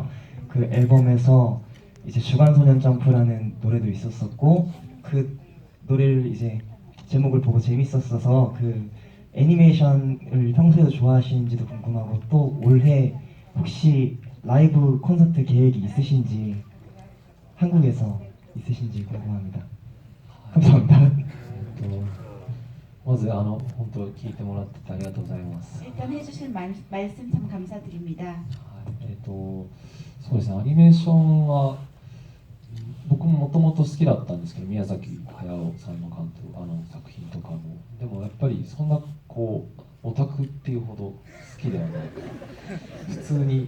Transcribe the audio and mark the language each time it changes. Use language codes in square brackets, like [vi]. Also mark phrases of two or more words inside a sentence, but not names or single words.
[ko] 그 앨범에서 이제 주간소년 점프라는 노래도 있었었고 그 노래를 이제 제목을 보고 재밌었어서 그 애니메이션을 평소에도 좋아하시는지도 궁금하고 또 올해 혹시 라이브 콘서트 계획이 있으신지 한국에서 있으신지 궁금합니다. 감사합니다. [ja] まず本当聞いてもらっててありがとうございます。 [ko] 일단 해주실 말씀 참 감사드립니다. [ja] はいそうですね、アニメーションは僕ももともと好きだったんですけど、宮崎駿さんの監督作品とかも、でもやっぱりそんなこうオタクっていうほど好きではない普通に